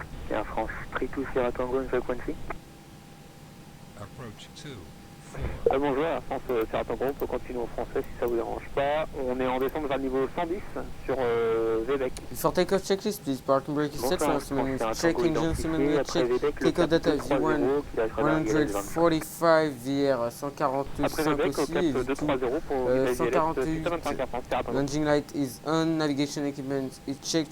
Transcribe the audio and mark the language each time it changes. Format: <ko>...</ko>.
<en>Air France 32 Sierra Tango on frequency. Approach 2, 4.</en> <fr>Bonjour, Air France Sierra Tango, on peut continuer en français si ça vous dérange pas. On est en descente vers le niveau 110 sur Vébec.</fr> <en>For takeoff checklist, please. Parking brake is set. Check engine cylinder check. Takeoff data V1 145 VR 145 aussi. Et V2 148. Landing light is on. Navigation equipment is checked.</en>